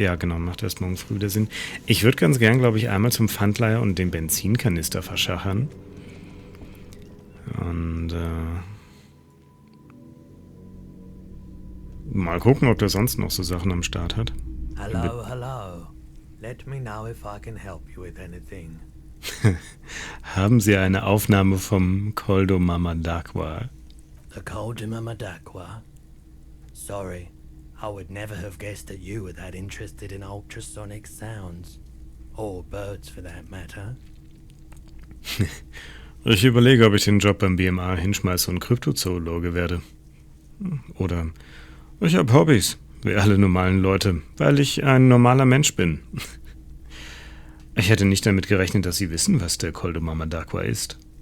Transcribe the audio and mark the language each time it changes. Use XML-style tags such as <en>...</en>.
<de>Ja, genau, macht erst morgen früh wieder Sinn. Ich würde ganz gern, glaube ich, einmal zum Pfandleiher und den Benzinkanister verschachern. Und mal gucken, ob der sonst noch so Sachen am Start hat.</de> <en>Hello. Let me know if I can help you with anything.</en> <de>Haben Sie eine Aufnahme vom Koldo Mamadakwa?</de> <en>The Koldimamadakwa? Sorry, I would never have guessed that you were that interested in ultrasonic sounds. Or birds for that matter.</en> <de>Ich überlege, ob ich den Job beim BMA hinschmeiße und Kryptozoologe werde. Oder ich habe Hobbys, wie alle normalen Leute, weil ich ein normaler Mensch bin. Ich hätte nicht damit gerechnet, dass Sie wissen, was der Koldo Mamadakwa ist.</de>